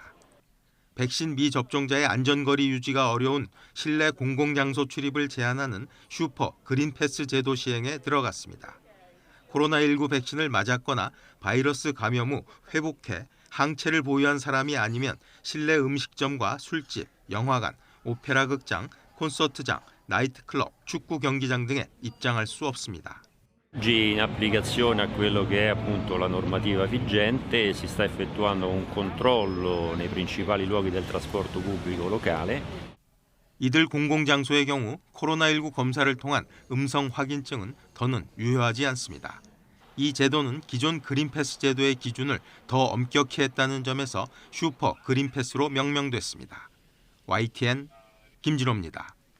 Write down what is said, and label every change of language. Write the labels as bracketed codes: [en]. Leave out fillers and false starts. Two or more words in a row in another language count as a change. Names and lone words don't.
[ko] 백신 미접종자의 안전거리 유지가 어려운 실내 공공장소 출입을 제한하는 슈퍼 그린패스 제도 시행에 들어갔습니다. 코로나19 백신을 맞았거나 바이러스 감염 후 회복해 항체를 보유한 사람이 아니면 실내 음식점과 술집, 영화관, 오페라 극장, 콘서트장, 나이트클럽, 축구 경기장 등에 입장할 수 없습니다. [it] Oggi in applicazione a quello che è appunto la normativa vigente si sta effettuando un controllo nei principali luoghi del trasporto pubblico locale. [ko] 이들 공공장소의 경우 코로나19 검사를 통한 음성 확인증은 더는 유효하지 않습니다. 이 제도는 기존 그린패스 제도의 기준을 더 엄격히 했다는 점에서 슈퍼 그린패스로 명명됐습니다. YTN 김진호입니다.